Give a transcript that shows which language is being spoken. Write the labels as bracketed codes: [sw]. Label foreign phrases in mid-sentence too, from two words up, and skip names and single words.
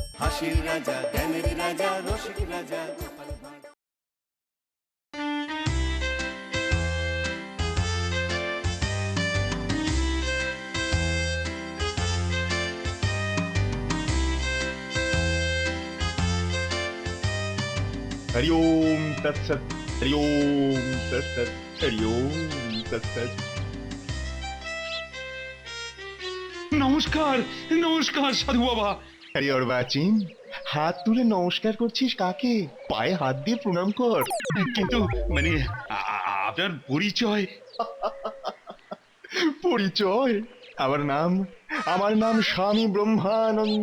[bn] হাসির রাজা, জ্ঞানের রাজা, রসিক রাজা গোপাল ভাঁড়। [sa] हरि ओम तत्सत। हरि ओम तत्सत। हरि ओम तत्सत। [bn] নমস্কার, নমস্কার সাধু বাবা। আরে অর্বাচীন, হাত তুলে নমস্কার করছিস কাকে? পায়ে হাত দিয়ে প্রণাম কর। কিন্তু মানে আপনার পরিচয়? পরিচয়? আমার নাম স্বামী ব্রহ্মানন্দ।